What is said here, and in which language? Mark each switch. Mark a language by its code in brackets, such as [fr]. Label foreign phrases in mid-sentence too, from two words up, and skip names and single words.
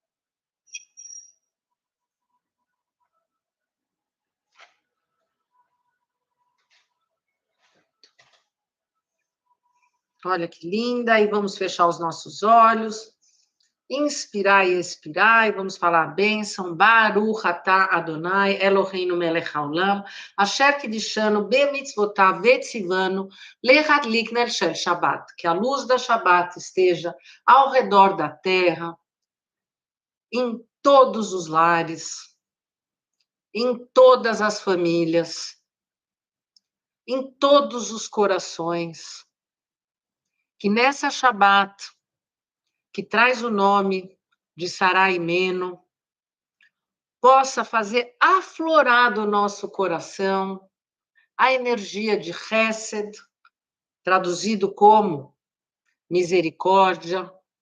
[pt] Olha que linda. E vamos fechar os nossos olhos. Inspirar e expirar, e vamos falar a bênção. [he] ברוך אתה ה', אלהינו מלך העולם, אשר קדשנו במצותיו וצונו להדליק נר של שבת. [pt] Que a luz da Shabbat esteja ao redor da terra, em todos os lares, em todas as famílias, em todos os corações. Que nessa Shabbat, que traz o nome de Sarai Meno, possa fazer aflorar do nosso coração a energia de Hesed, traduzido como misericórdia,